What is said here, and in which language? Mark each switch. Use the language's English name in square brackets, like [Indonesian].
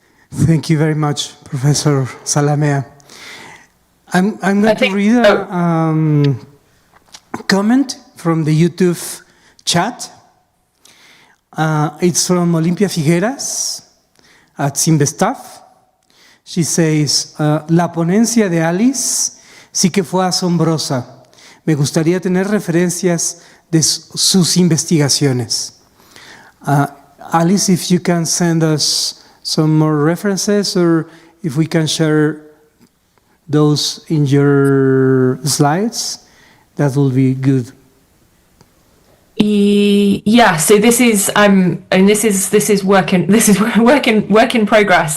[English] Thank you very much, Professor Salamea. I'm going to read a comment from the YouTube chat. It's from Olimpia Figueras at Simvestaff. She says, [Spanish] la ponencia de Alice sí que fue asombrosa. Me gustaría tener referencias de sus investigaciones. [English] Alice, if you can send us some more references, or if we can share those in your slides, that will be good. Yeah, so this is and this is work in progress.